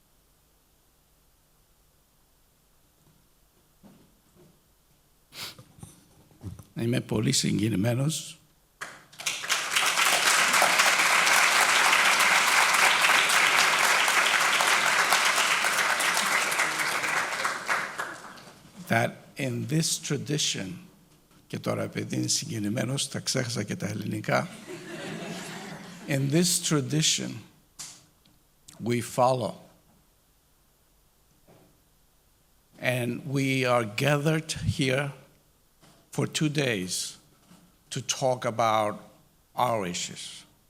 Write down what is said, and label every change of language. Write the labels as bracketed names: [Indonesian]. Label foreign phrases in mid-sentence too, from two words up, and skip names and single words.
[Greek] Είμαι πολύ συγκινημένος. [English] That in this tradition, [Greek] και τώρα επειδή είναι συγκινημένος, τα ξέχασα και τα ελληνικά. [English] In this tradition, we follow. And we are gathered here for 2 days to talk about our issues.